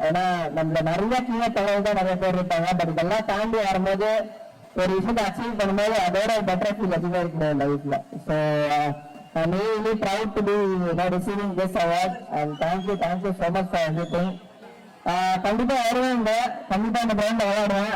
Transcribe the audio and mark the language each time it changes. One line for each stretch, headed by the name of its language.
Tamil: ஏன்னா நம்மள நிறைய கீழே தகவல் தான் நிறைய பேர் இருப்பாங்க. பட் இதெல்லாம் தாண்டி வரும்போது ஒரு விஷயத்தை அச்சீவ் பண்ணும்போது அதோட பெட்டர் ஃபீல் அதிகமாக இருக்கு லைஃப்ல.
English: So I'm really proud to be receiving this award and thank you so much for everything.
Tamil: கண்டிப்பா வருவேங்க, கண்டிப்பா இந்த கிரௌண்ட்ல விளையாடுவேன்.